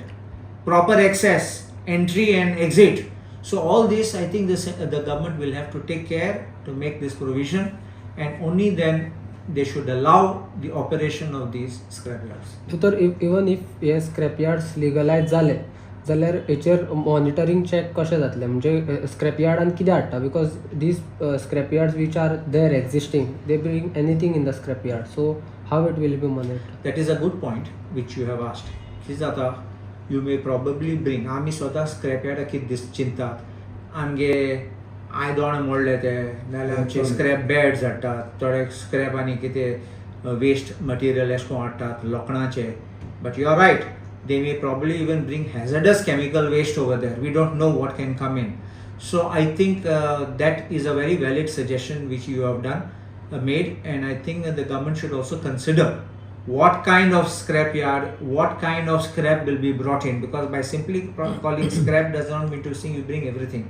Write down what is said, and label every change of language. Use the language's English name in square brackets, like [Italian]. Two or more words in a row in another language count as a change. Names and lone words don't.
[English] Proper access, entry and exit. So all this, I think the government will have to take care to make this provision, and only then they should allow the operation of these scrapyards. So even if [Konkani] हे [English] scrapyards legalized [Konkani] जाले जाल्यार हेचेर [English] monitoring check [Konkani] कशें जातलें, म्हणजे scrapyardan कितें हाडटा, [English] because these scrapyards which are there existing, they bring anything in the scrapyard, so how it will be monitored? That is a good point which you have asked. [Konkani] Kizata, [English] you may probably bring [Konkani] आमी स्वता scrapyard कित दिस चिंतात आमगे आयदोण मोडले ते नाल्यार आमचे [English] scrap beds [Konkani] हाडटात, थोडे स्क्रॅप आनी कितें [English] waste material [Konkani] एशे कोन्न हाडटात लोखणाचे. [English] But you are right, they may probably even bring hazardous chemical waste over there. We don't know what can come in. So I think that is a very valid suggestion which you have done, made, and I think the government should also consider what kind of scrapyard, what kind of scrap will be brought in, because by simply calling scrap does not mean to say you bring everything.